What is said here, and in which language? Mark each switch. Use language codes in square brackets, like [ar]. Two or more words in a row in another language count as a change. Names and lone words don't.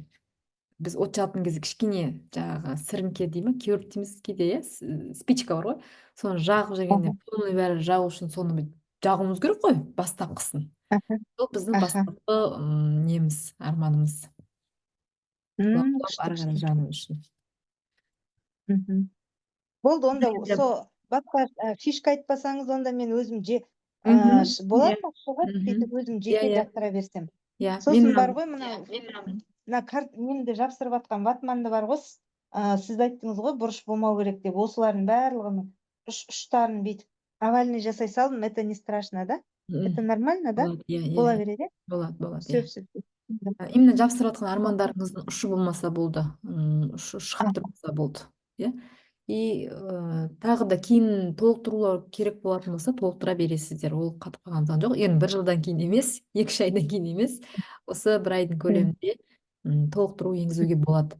[kk] Біз от жағатын кезде кішкене жаңағы сіріңке дей ма, кеуірт дейміз кейде, иә, спичка бар ғой, соны жағып жүргенде полный бәрі жағу үшін соны жағуымыз керек қой, бастапқысын. Сол біздің бастапқы неміз, арманымыз. Ары қарай жағу үшін. [ky] Мгм. Болду, онда [kk] Енді- [ky] башка фишка айтпасаңыз, онда мен өзүм Мгм. болот [kk] Иә. [ky] да, шығат, Мгм. [kk] сөйтіп өзім Иә, жеке иә, жапсыра берсем. иә. Сосын бар ғой, мына немді жапсырып аткан ватманды бар ғой, сіз айттыңыз ғой, бұрыш болмау керек деп, осылардың барлығының ұштарын бүйтіп овальный жасай салдым. [ru] Это не страшно, да? Это нормально, да? [kk] болады, иә, Бола иә. береді, Болады, болады, [ru] все, [kk] иә. [ru] все. [kk] Именно жабыстырып жатқан армандарыңыздың ұшы болмаса болды, ұшы шығып тұрмаса болды, иә. И тағы да кейін толықтырулар керек болатын болса толықтыра бересіздер, ол қатып қалған заң жоқ. Енді 1 жылдан кейін емес, 2-3 айдан кейін емес, осы 1 айдың көлемінде толықтыру енгізуге болады.